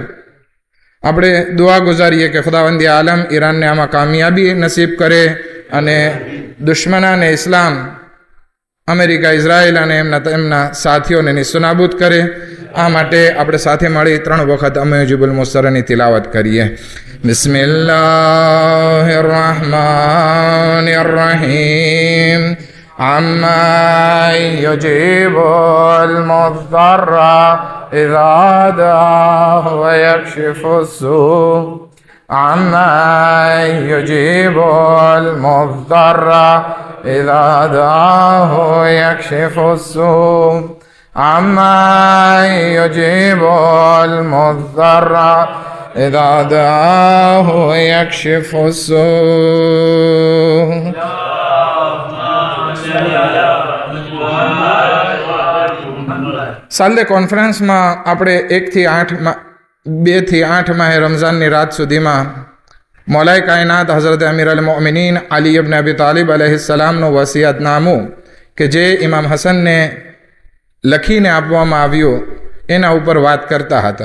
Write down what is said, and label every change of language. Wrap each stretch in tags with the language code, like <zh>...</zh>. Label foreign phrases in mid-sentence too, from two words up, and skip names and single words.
<gu>આપણે દુઆ ગુજારીએ કે ખુદાવંદી આલમ ઈરાનને આમાં કામયાબી નસીબ કરે અને દુશ્મનાને ઇસ્લામ અમેરિકા, ઇઝરાયલ અને એમના સાથીઓને નિસ્તનાબૂદ કરે. આ માટે આપણે સાથે મળી 3 વખત અમયુજીબુલ મુસ્તરની તિલાવત કરીએ.</gu> <ar>بسم الله الرحمن الرحيم. أمن يجيب المضطر إذا دعاه ويكشف السوء' عما يجيب المضطر إذا دعاه يكشف السوء عما يجيب المضطر إذا دعاه يكشف السوء.</ar> <gu>સાલે કોન્ફરન્સમાં આપણે 1 થી 8 માહે રમઝાનની રાત સુધીમાં મૌલાએ કાયનાત હઝરત અમીર અલ-મોમિનીન અલી ઇબ્ન અબી તાલિબ અલૈહિસ્સલામનું વસિયતનામું કે જે ઇમામ હસનને લખીને આપવામાં આવ્યું એના ઉપર વાત કરતા હતા.</gu>